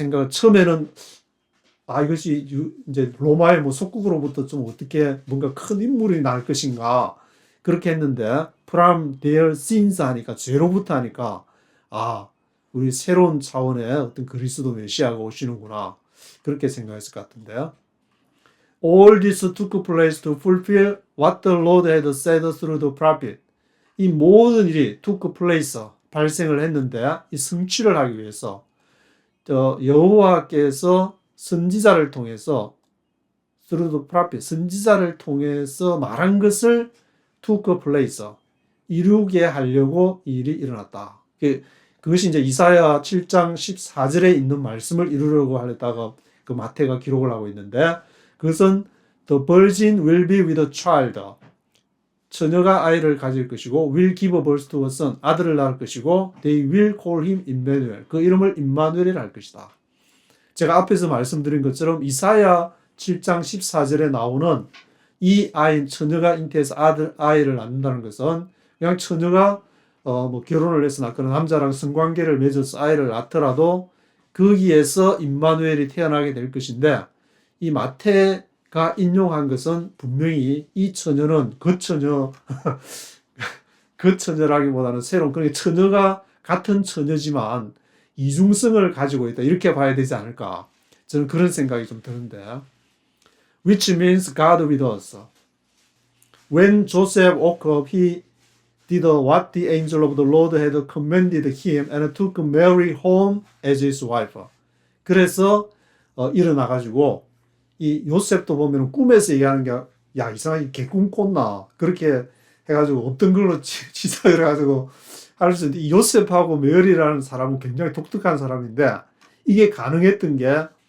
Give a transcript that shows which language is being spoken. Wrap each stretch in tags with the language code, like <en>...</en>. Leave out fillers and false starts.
<ko>처음에는 이것이 이제 로마의 뭐 속국으로부터 좀 어떻게 뭔가 큰 인물이 날 것인가 그렇게 했는데</ko> <en>from their sins</en> <ko>하니까 죄로부터 하니까 우리 새로운 차원의 어떤 그리스도 메시아가 오시는구나 그렇게 생각했을 것 같은데요.</ko> <en>All this took place to fulfill what the Lord had said through the prophet.</en> <ko>이 모든 일이</ko> <en>took place</en> <ko>발생을 했는데 이 성취를 하기 위해서 여호와께서 선지자를 통해서</ko> <en>through the prophet</en> <ko>선지자를 통해서 말한 것을 took place 이루게 하려고 이 일이 일어났다. 그것이 이제 이사야 7장 14절에 있는 말씀을 이루려고 하다가 그 마태가 기록을 하고 있는데 그것은</ko> <en>the virgin will be with a child.</en> <ko>처녀가 아이를 가질 것이고</ko> <en>will give birth to a son.</en> <ko>아들을 낳을 것이고</ko> <en>they will call him Emmanuel.</en> <ko>그 이름을 임마누엘이라 할 것이다. 제가 앞에서 말씀드린 것처럼 이사야 7장 14절에 나오는 이 처녀가 잉태해서 아이를 낳는다는 것은 그냥 처녀가 뭐 결혼을 해서 낳거나 남자랑 성관계를 맺어서 아이를 낳더라도 거기에서 임마누엘이 태어나게 될 것인데 이 마태가 인용한 것은 분명히 이 처녀는 그 처녀라기보다는 새로운 그러니까 처녀가 같은 처녀지만 이중성을 가지고 있다 이렇게 봐야 되지 않을까 저는 그런 생각이 좀 드는데</ko> <en>which means God with us. When Joseph woke up, he did what the angel of the Lord had commanded him and took Mary home as his wife.</en> <ko>그래서 일어나가지고 이 요셉도 보면 꿈에서 얘기하는 게 야 이상하게 개꿈 꿨나 그렇게 해가지고 없던 걸로 치사를 해가지고 할 수 있는데 이 요셉하고 메리라는 사람은 굉장히 독특한 사람인데 이게 가능했던 게</ko>